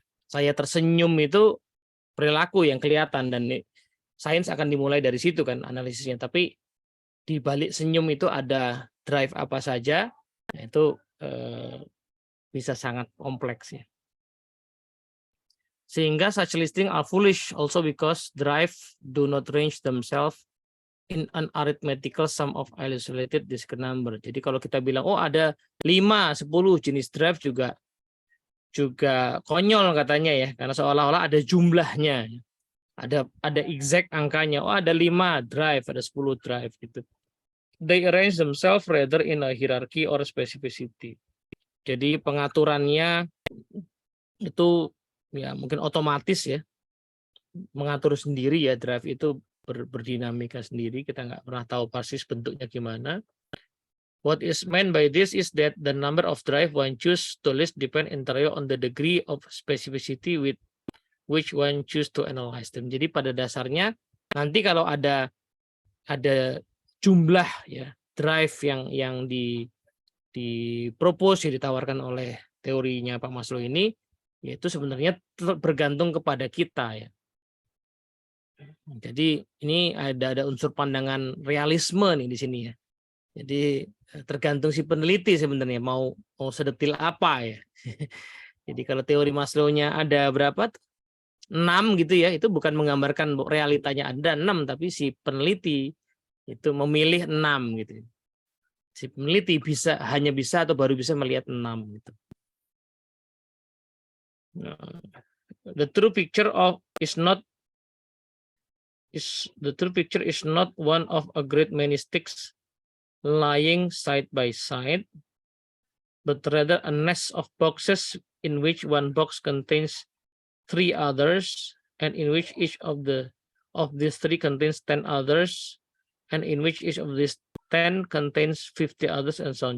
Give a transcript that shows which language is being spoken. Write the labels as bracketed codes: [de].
[id] Saya tersenyum itu perilaku yang kelihatan, dan sains akan dimulai dari situ kan analisisnya. Tapi di balik senyum itu ada drive apa saja, itu bisa sangat kompleks ya. [en] Sehingga such listing are foolish also because drive do not range themselves in an arithmetical sum of isolated discrete number. [id] Jadi kalau kita bilang ada 5, 10 jenis drive juga konyol katanya ya, karena seolah-olah ada jumlahnya, ada exact angkanya. Ada 5 drive, ada 10 drive gitu. [en] They arrange themselves rather in a hierarchy or specificity. [id] Jadi pengaturannya itu ya mungkin otomatis ya, mengatur sendiri ya drive itu berdinamika sendiri, kita nggak pernah tahu persis bentuknya gimana. [en] What is meant by this is that the number of drive one choose to list depend entirely on the degree of specificity with which one choose to analyze them. [id] Jadi pada dasarnya nanti kalau ada jumlah ya drive yang dipropose, ditawarkan oleh teorinya Pak Maslow ini, yaitu sebenarnya bergantung kepada kita ya. Jadi ini ada unsur pandangan realisme nih di sini ya. Jadi tergantung si peneliti sebenarnya mau sedetil apa ya. Jadi kalau teori Maslow-nya ada berapa? 6 gitu ya, itu bukan menggambarkan realitanya ada 6, tapi si peneliti itu memilih 6 gitu. Si peneliti hanya bisa atau baru bisa melihat 6 gitu. [en] The true picture is not one of a great many sticks lying side by side, but rather a nest of boxes in which one box contains 3 others, and in which each of these 3 contains 10 others, and in which each of these 10 contains 50 others, and so on.